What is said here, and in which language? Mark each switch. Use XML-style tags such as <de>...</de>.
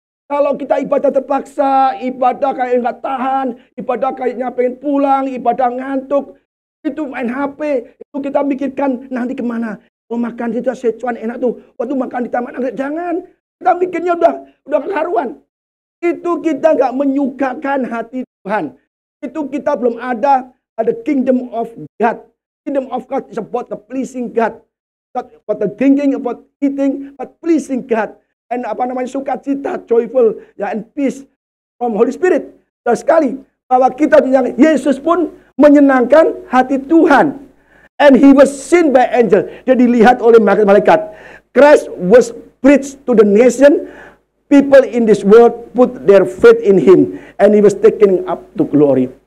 <id>Kalau kita ibadah terpaksa, ibadah kayak nggak tahan, ibadah kayaknya pengen pulang, ibadah ngantuk, itu main HP, itu kita mikirkan nanti kemana. Oh makan itu Szechuan enak tuh, waktu makan di taman anggrek, jangan. Kita mikirnya udah keharuan. Itu kita nggak menyukakan hati Tuhan. Itu kita belum ada kingdom of God.</id> <en>Kingdom of God is about the pleasing God. Not about the thinking, about eating, but pleasing God. And</en> <id>sukacita,</id> <en>joyful, ya, and peace from Holy Spirit.</en> <id>Dan sekali bahwa kita yang Yesus pun menyenangkan hati Tuhan.</id> <en>And he was seen by angel.</en> <id>Dia dilihat oleh malaikat.</id> <en>Christ was preached to the nation. People in this world put their faith in him. And he was taken up to glory.</en>